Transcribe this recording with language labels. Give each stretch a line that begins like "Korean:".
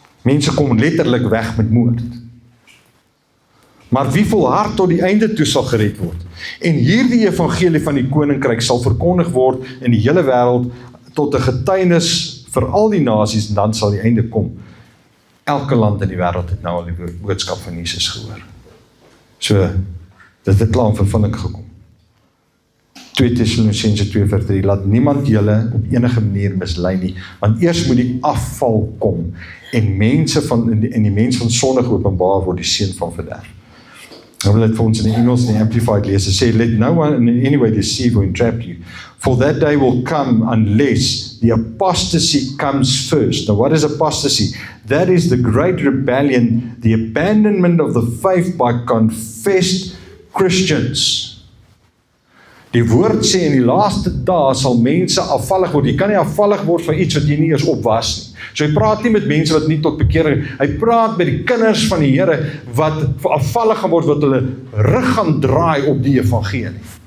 Afrikaans: Mense kom letterlik weg met moord. Maar wie volhard tot die einde toe sal gered word. En hierdie evangelie van die koninkryk sal verkondig word in die hele wêreld tot 'n getuienis vir al die nasies, en dan sal die einde kom. Elke land in die wêreld het nou al die boodskap van Jesus gehoor. So, dit het klaar in vervulling gekom. 2 Tessalonisense 2:3, laat niemand julle op enige manier mislei nie, want eers moet die afval kom, en die mens van sonde geopenbaar word, die seun van verderf. Nou wil dit vir ons in die Engels in die Amplified lees, het sê,
English: let no one in any way deceive or entrap you, for that day will come unless the apostasy comes first. Now what is apostasy? That is the great rebellion, the abandonment of the faith by confessed Christians.
Afrikaans: Die woord sê in die laaste dae sal mense afvallig word. Jy kan nie afvallig word van iets wat jy nie eers op was nie. So hy praat nie met mense wat nie tot bekering, hy praat met die kinders van die Here wat afvallig gaan word, wat hulle rug gaan draai op die evangelie.